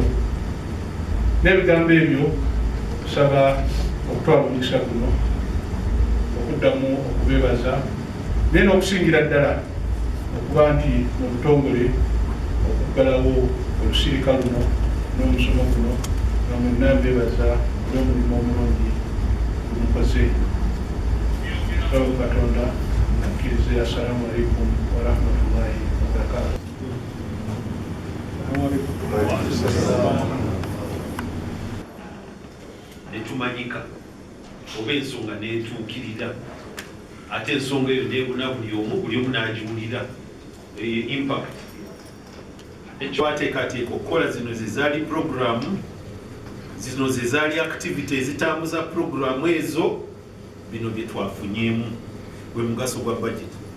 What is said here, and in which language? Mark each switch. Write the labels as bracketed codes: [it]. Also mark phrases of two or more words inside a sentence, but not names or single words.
[lg] N'ebigambo ebyo tusaba okutwala omukisa guno okuddamu okubeebaza naye n'okusingira ddala okuba nti mu butongole okuggalawo olusirika luno n'omusomo guno nga mwenna mbeebaza olw'omulimu omulungi gumukoze. Tusaba Katonda akkirize. [ar] Assalamu alaikum warahmatullahi wabarakatuh. [lg] Netumanyika oba ensonga netuukirira ate ensonga eyo nebuna buli omu n'agiwulira impact. Ekyo ateekateeka okukola zino zezaali programu, zino zezaali activity ezitambuza programu ezo, bino bye twafunyeemu gwe mugaso gwa budget.